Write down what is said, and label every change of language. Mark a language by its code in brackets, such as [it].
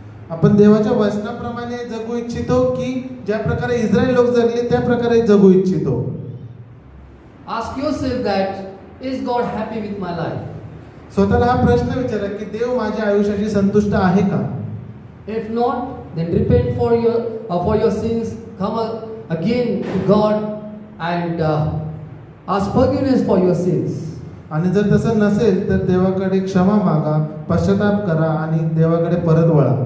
[mr] आपण देवाच्या वचनाप्रमाणे जगू इच्छितो की ज्या प्रकारे इस्रायल लोक जगले त्या प्रकारे जगू इच्छितो. [en] Ask yourself that, is God happy with my life? [mr] स्वतःला हा प्रश्न विचारा की देव माझ्या आयुष्याशी संतुष्ट आहे का. [en] If not, then repent for your sins. Come again to God and ask forgiveness for your sins. [mr] आणि जर तसं नसेल तर देवाकडे क्षमा मागा, पश्चाताप करा आणि देवाकडे परत वळा.